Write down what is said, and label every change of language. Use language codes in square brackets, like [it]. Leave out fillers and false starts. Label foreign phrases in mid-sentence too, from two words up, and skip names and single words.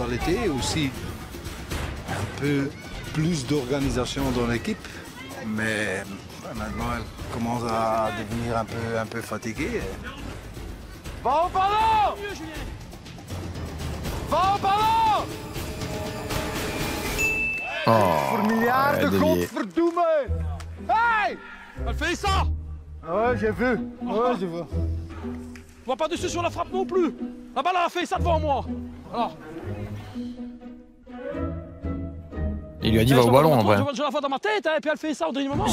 [fr] Mentalité et aussi un peu plus d'organisation dans l'équipe. Mais maintenant, elle commence à devenir un peu fatiguée. Va au ballon. Va au ballon. Oh, [nl] Voor miljarden, godverdomme. Hey. [fr] Elle fait ça. Ouais, j'ai vu. Ouais, j'ai vu. Je vois pas dessus sur la frappe non plus. La balle a fait ça devant moi. Alors. Il lui a dit va au ballon en vrai. Je la vois dans ma tête, hein, et puis elle fait ça au dernier moment.